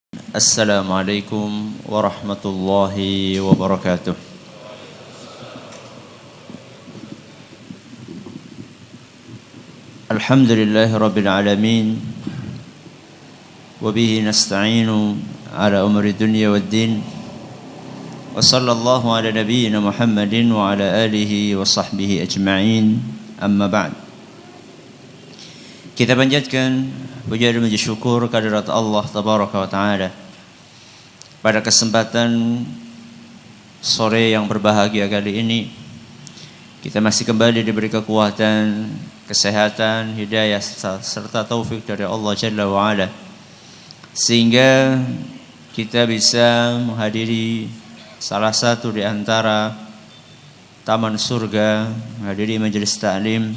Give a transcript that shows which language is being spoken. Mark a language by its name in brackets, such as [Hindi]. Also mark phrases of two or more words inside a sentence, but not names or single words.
[Arabic] السلام عليكم ورحمة الله وبركاته. الحمد لله رب العالمين. وبه نستعين على أمور الدنيا والدين. وصلى الله على نبينا محمد وعلى آله وصحبه أجمعين. أما بعد. [Indonesian] Kita panjatkan puja dan puji syukur kehadirat Allah [Arabic] تبارك وتعالى [Indonesian] pada kesempatan sore yang berbahagia kali ini. Kita masih kembali diberi kekuatan, kesehatan, hidayah serta taufik dari Allah [Arabic] جل وعلا, [Indonesian] sehingga kita bisa menghadiri salah satu di antara taman surga, menghadiri majelis ta'lim.